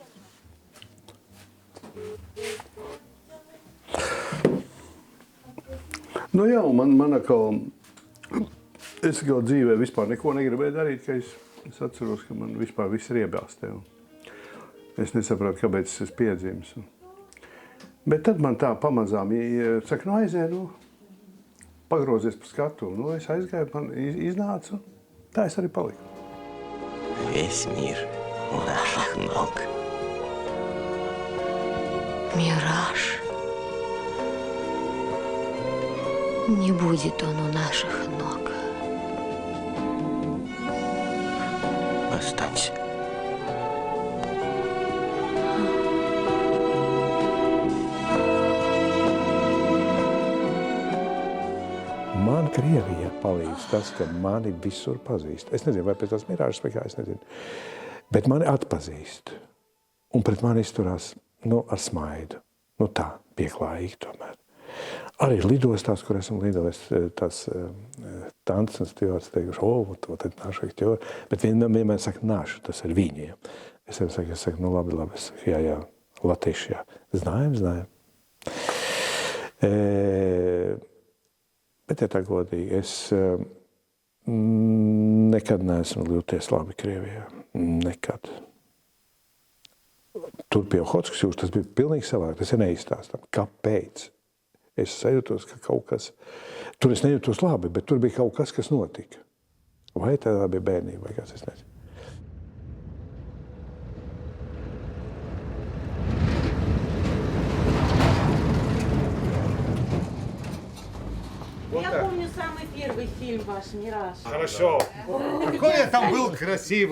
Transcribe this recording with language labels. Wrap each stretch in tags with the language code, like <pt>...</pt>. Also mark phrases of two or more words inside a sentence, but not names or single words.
<lv>Nu jā, man atkal, es atkal dzīvē vispār neko negribēju darīt, ka es atceros, ka man vispār viss ir iebāztē. Es nesapratu, kāpēc es piedzīmes. Bet tad man tā pamazām, saka, nu aizēj, pagrozies pa skatu. Nu, es aizgāju, man iznāca, tā es arī paliku.</lv> <ru>Весь мир у наших ног. Мираж. Не будет он у наших ног. Останься.</ru> <lv>Man Krievijā palīdz tas, ka mani visur pazīst. Es nezinu, vai pēc tās mirāžas vai kā, es nezinu. Bet mani atpazīst. Un pret mani izturās, ar smaidu. Tā, pieklājīgi tomēr. Arī lidostās, kur esmu lidojis, tās tantes un stjords teikuši,</lv> <ru>вот это наши актеры.</ru> <lv>Bet vienmēr saka, naši, tas ir viņiem. Es saku, labi, es saku, jā, latieši, jā.</lv> <ru>Знаем.</ru> <lv>Bet, ja tā godīgi, es nekad neesmu jūties labi Krievijā. Nekad. Tur pie Ohotskas jūras tas bija pilnīgi savādāk. Tas ir neizstāstām. Kāpēc? Es sajūtos, ka kaut kas... Tur es nejūtos labi, bet tur bija kaut kas notika. Vai tā bija bērnība vai kas, es nezinu.</lv> <ru>Я помню самый первый фильм ваш «Мираж». Хорошо. Какой я там был красивый.</ru>